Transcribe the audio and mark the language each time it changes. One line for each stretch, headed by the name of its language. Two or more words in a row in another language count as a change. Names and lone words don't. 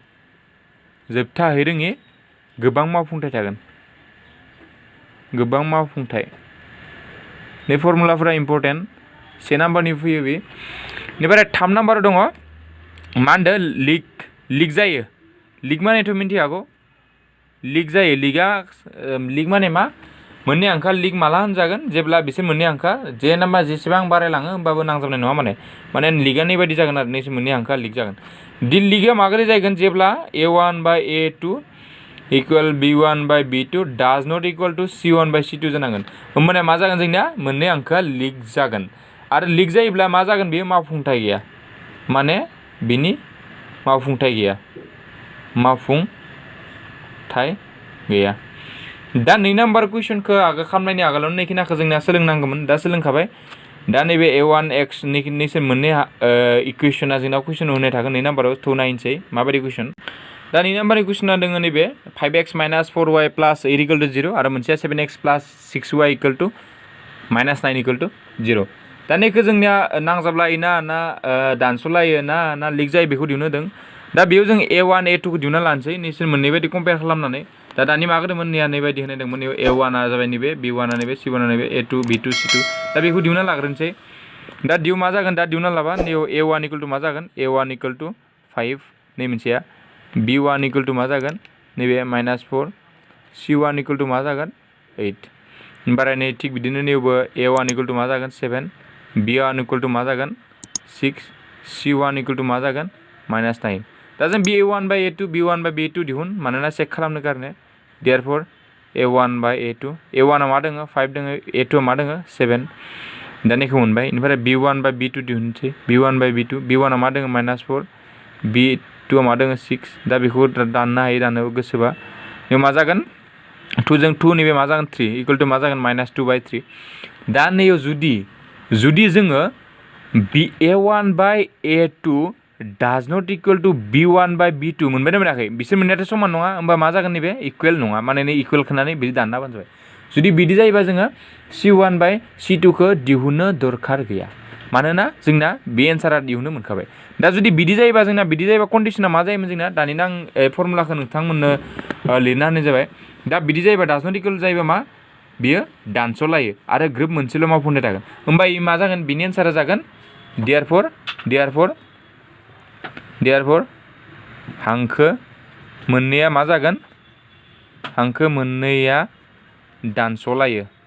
Bodo: गोबां मावफुंथाय थागोन गोबां मावफुंथाय बे फर्मुलाफोरा इम्पर्टेन्ट 1 नाम्बारनि फैयो बे बेनिफ्राय 3 नाम्बाराव दङ मा होनदों लिक जायो लिक मानेथ' मिन्थिखागौ लिक जायो लिक माने मा मोननै हांखोआ लिक माला होनजागोन जेब्ला बिसोर मोननै हांखोआ जेसेबां बारायलाङो होमबाबो नांजाबनाय नङा माने लिकआ नैबायदि जागोन आरो नैसोर मोननै हांखोआ लिक जागोन लिकआ माबोरै जागोन जेब्ला
English: a1 by a2 equal b1 by b2 does not equal to c1 by c2
Bodo: जानांगोन होमबाना मा जागोन जोंनिया मोननै हांखोआ लिक जागोन आरो लिक जायोब्ला मा जागोन बेयो मावफुंथाय गैया माने बिनि मावफुंथाय गैया दा 2 नाम्बार कुइसनखौ खालामनायनि आगोलावनो नैखिनाखौ जोंना सोलोंनांगौमोन दा सोलोंखाबाय दा नैबे a1 x नैसोर मोननै इकुवेसना जोंना कुइसन होनाय थागोन 2 नाम्बाराव थ' नायनोसै माबायदि कुइसन दा 2 नाम्बारनि कुइसना दङ नैबे
English: 5x minus 4y plus 8 equal to 0
Bodo: आरो मोनसेया
English: 7x plus 6y equal to minus 9 equal to 0
Bodo: दा नैखौ जोंनिया नांजाबलायो ना दानस'लायो ना लिक जायो बेखौ दिहुननो होदों दा बेयाव जों a1 a2 खौ दिहुनना लानोसै नैसोर मोननै बायदि कम्पेयार खालामनानै दा दानि मागोदोंमोन नैया नैबायदि होनायदोंमोन a1 आ जाबाय नैबे b1 आ नैबे c1 आ नैबे a2 b2 c2 दा बेखौ दिहुनना लाग्रोनोसै दा मा जागोन दा दिहुनना लाबा नैयाव
English: a1 equal to
Bodo: मा जागोन
English: a1 equal to
Bodo: 5 नै मोनसेया
English: b1 equal to
Bodo: मा जागोन नैबे -4
English: c1 equal to
Bodo: मा जागोन 8 ओमफ्राय नै थिग बिदिनो नैयावबो
English: a1 equal to
Bodo: मा जागोन 7
English: b1 equal to
Bodo: मा जागोन 6
English: c1 equal to
Bodo: मा जागोन -9 दा जों
English: b1 by a2 b1 by b2
Bodo: दिहुन मानोना चेक खालामनो कारने देयरफोर
English: a1 by a2
Bodo: a1 आ मा दङ 5 दङ a2 आ मा दङ 7 दा नैखौ मोनबाय ओमफ्राय
English: b1 by b2
Bodo: दिहुनसै
English: b1 by b2
Bodo: b1 आ मा दङ -4 b2 आ मा दङ 6 दा बेखौ दाननो हायो दाननो गोसोबा बेयाव मा जागोन 2 जों 2 नैबे मा जागोन 3
English: equal to
Bodo: मा जागोन -2 बाय 3 दा नैयाव जुदि जोङो
English: a1 by a2 does not equal to b1 by b2
Bodo: मोनबाय ना मोनाखै बिसोर मोननायाथ' समान नङा होमबा मा जागोन नैबे इकुवेल नङा माने नै इकुवेल खालामनानै बिदि दानना होबानो जाबाय जुदि बिदि जायोबा जोङो c1 बाय c2 खौ दिहुननो दरखार गैया मानोना जोंना बे एन्सारा दिहुननो मोनखाबाय दा जुदि बिदि जायोबा कन्डिशना मा जायोमोन जोंना दानिनो आं फर्मुलाखौ नोंथांमोननो लिरना होनाय जाबाय दा बिदि जायोबा
English: does not equal
Bodo: जायोबा मा बियो दानस'लायो आरो ग्रोब मोनसेल' मावफुंनाय थागोन होमबा मा जागोन बिनि एन्सारा जागोन देयारफर हांखो मोननैया मा जागोन हांखो मोननैया दानस'लायो